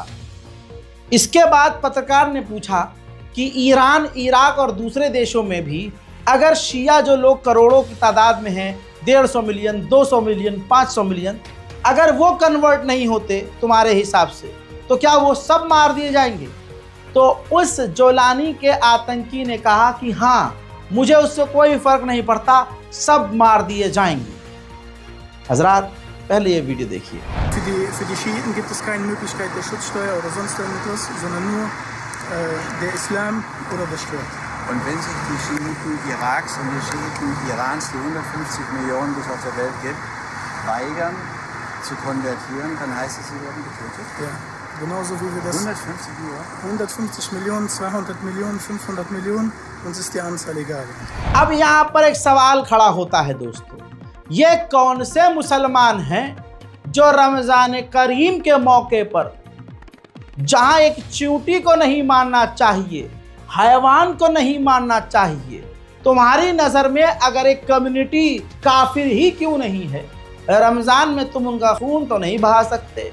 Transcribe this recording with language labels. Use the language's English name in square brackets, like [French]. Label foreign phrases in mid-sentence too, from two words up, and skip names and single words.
[Hindi] इसके बाद पत्रकार ने पूछा कि ईरान, इराक और दूसरे देशों में भी अगर शिया जो लोग करोड़ों की तादाद में हैं, 150 मिलियन, 200 मिलियन, 500 मिलियन, अगर वो कन्वर्ट नहीं होते तुम्हारे हिसाब से, तो क्या वो सब मार दिए जाएंगे? तो उस जोलानी के आतंकी ने कहा कि हाँ, मुझे उससे कोई फर्क नहीं पड़ता, सब मार दिए जाएंगे। हजरात, पहले ये वीडियो देखिए। [German] Für die Schiiten gibt es keine Möglichkeit der Schutzsteuer oder sonst irgendwas, sondern nur der Islam oder das Schwert. Und wenn sich die Schiiten Iraks und die Schiiten Irans, die 150 Millionen, die es auf der Welt gibt, weigern zu konvertieren, dann heißt es, sie werden getötet? Ja, genauso wie wir das... 150 Millionen? 150 Millionen, 200 Millionen, 500 Millionen, uns ist die Anzahl egal. [Hindi] अब यहाँ पर एक सवाल खड़ा होता है दोस्तों, ये कौन से मुसलमान हैं जो रमज़ान करीम के मौके पर जहाँ एक चींटी को नहीं मारना चाहिए, हैवान को नहीं मारना चाहिए, तुम्हारी नज़र में अगर एक कम्युनिटी काफिर ही क्यों नहीं है, रमज़ान में तुम उनका खून तो नहीं बहा सकते।